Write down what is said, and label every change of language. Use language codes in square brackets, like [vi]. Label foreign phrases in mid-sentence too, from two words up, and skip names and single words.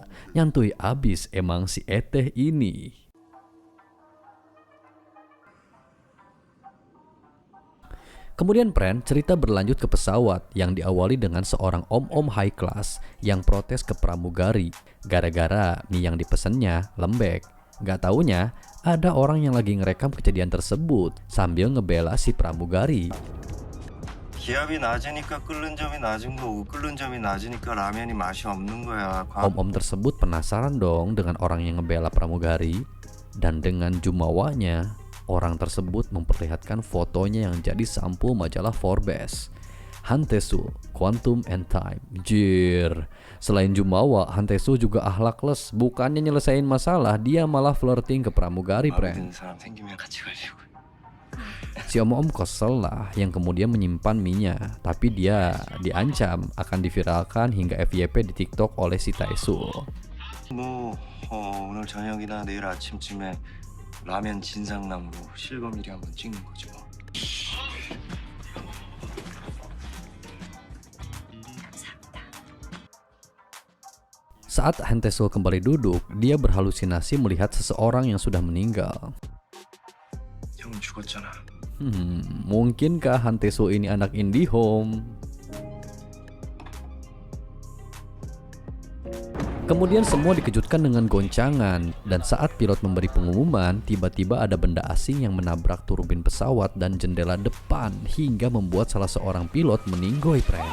[id] Nyantui abis emang si Eteh ini. Kemudian friend, cerita berlanjut ke pesawat yang diawali dengan seorang om-om [en] high class [id] yang protes ke pramugari gara-gara mie yang dipesennya lembek. Gak taunya ada orang yang lagi ngerekam kejadian tersebut sambil ngebela si pramugari. [ko] 기압이 낮으니까 끓는 점이 낮은 거고 끓는 점이 낮으니까 라면이 맛이 없는 거야. [id] Om-om tersebut penasaran dong dengan orang yang ngebela pramugari, dan dengan jumawanya orang tersebut memperlihatkan fotonya yang jadi sampul majalah Forbes. Han Tae-sul, Quantum and Time. Jir, selain jumawa, Han Tae-sul juga akhlakles. Bukannya nyelesain masalah, dia malah flirting ke pramugari, friend. Si om-om kesel lah yang kemudian menyimpan mie-nya, tapi dia diancam akan diviralkan hingga FYP di TikTok oleh si Tae-sul. [ko] 오늘 저녁이나 내일 아침쯤에 라면 진상남으로 실검 1위 한번 찍는 거죠. [id] Saat Han Tae-sul kembali duduk, dia berhalusinasi melihat seseorang yang sudah meninggal. [ko] 형은 죽었잖아. [id] Mungkinkah Han Tae-sul ini anak IndiHome? Kemudian semua dikejutkan dengan goncangan, dan saat pilot memberi pengumuman, tiba-tiba ada benda asing yang menabrak turbin pesawat dan jendela depan hingga membuat salah seorang pilot meninggoy, friend.